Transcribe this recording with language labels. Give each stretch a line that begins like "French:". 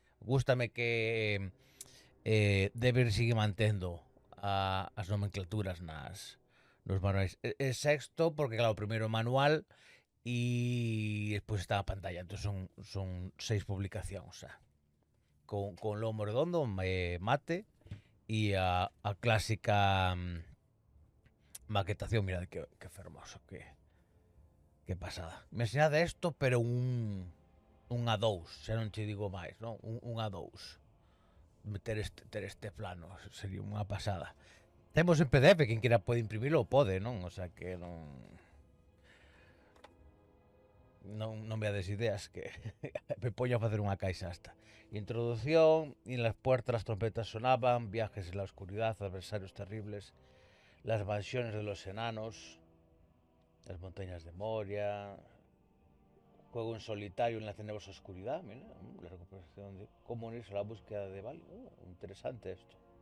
Galician: Gústame que Debir sigue mantendo as nomenclaturas nos manuais. É sexto porque, claro, o primeiro manual e despois está a pantalla. Entón son 6 publicacións, xa. Con lomo redondo, mate, e a clásica maquetación. Mira que fermoso, que pasada. Me ensinade isto, pero un A2, xa non te digo máis, non? Un A2. Ter este plano sería unha pasada. Temos en PDF, quen quera pode imprimirlo, pode, non? O sea que non veades ideas que me poño a facer unha caixa hasta.
Spanish: Introducción, y en las puertas las trompetas sonaban, viajes en la oscuridad, adversarios terribles, las mansiones de los enanos, las montañas de Moria, juego en solitario en la tenebrosa oscuridad, mira, la recuperación de cómo unirse a la búsqueda de Val. Interesante esto.